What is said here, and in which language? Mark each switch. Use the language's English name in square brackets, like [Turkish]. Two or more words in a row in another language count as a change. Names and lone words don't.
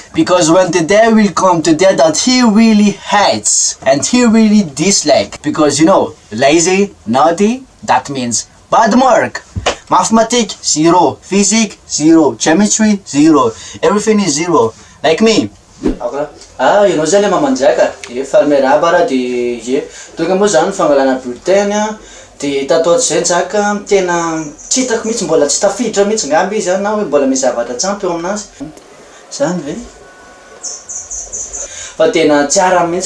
[English] Because when the day will come, the day that he really hates and he really dislikes, because you know, lazy, naughty, that means bad mark. Mathematics 0, physics 0, chemistry 0, everything is 0. Like me. [Malagasy] Ianao zay le mamanjaka fa miarahaba raha de tonga moa zany fangalana [French] bulletin de [Malagasy] tatoato zay njaka tena tsy hitako mihitsy mbola tsy tafiditra mihitsy ngamba izy na hoe mbola misy zavatra tsampy eo aminazy zany ve fa tena tsy ara mihitsy